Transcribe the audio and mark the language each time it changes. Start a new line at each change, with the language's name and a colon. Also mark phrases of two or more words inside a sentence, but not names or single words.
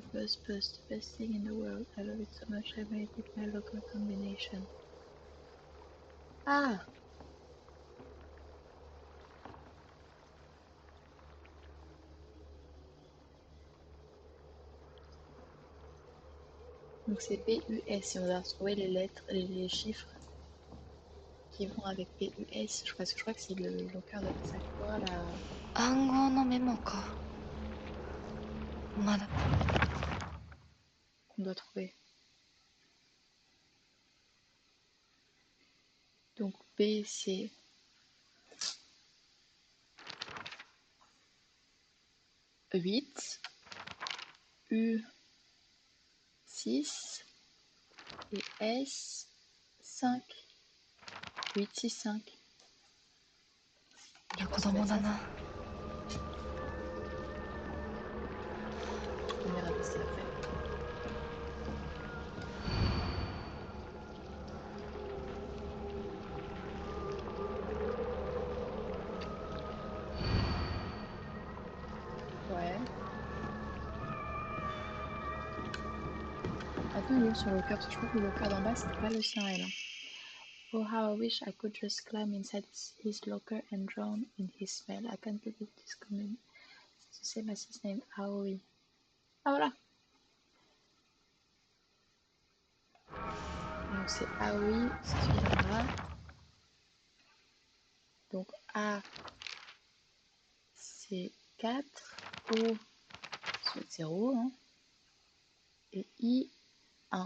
English: Bus, bus, the best thing in the world. I love it so much I made it my local combination. Ah!
French: Donc c'est PUS et on doit retrouver les lettres, les chiffres qui vont avec PUS. Je crois que c'est le locker de Sakura là
Japanese: 暗号のメモか。まだ
French: qu'on doit trouver. Donc B c'est huit, U 6 et S 5. 8, 6, 5.
Japanese: いや子供だな。
French: On verra d'ici après. Ouais. Attends, il est où son locker? Parce que je crois que le locker d'en bas, c'était pas le sien, elle. Hein.
English: Oh, how I wish I could just climb inside his locker and drown in his smell. I can't believe this coming. It's the same as his name, Aoi.
French: Ah, voilà. Donc c'est Aoi, c'est celui-là. Donc A, c'est 4. O, c'est 0. Hein. Et I, 1.